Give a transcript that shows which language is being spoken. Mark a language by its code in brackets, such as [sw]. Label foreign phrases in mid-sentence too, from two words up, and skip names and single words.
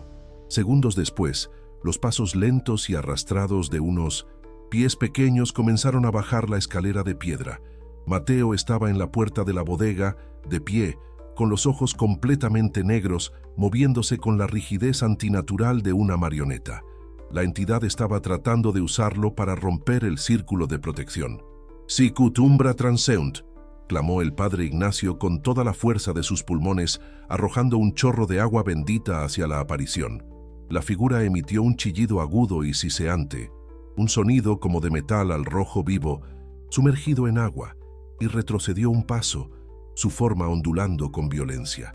[es] Segundos después, los pasos lentos y arrastrados de unos pies pequeños comenzaron a bajar la escalera de piedra. Mateo estaba en la puerta de la bodega, de pie, con los ojos completamente negros, moviéndose con la rigidez antinatural de una marioneta. La entidad estaba tratando de usarlo para romper el círculo de protección. [la] «Sicut umbra transeunt», [es] clamó el padre Ignacio con toda la fuerza de sus pulmones, arrojando un chorro de agua bendita hacia la aparición. La figura emitió un chillido agudo y siseante, un sonido como de metal al rojo vivo, sumergido en agua, y retrocedió un paso, su forma ondulando con violencia.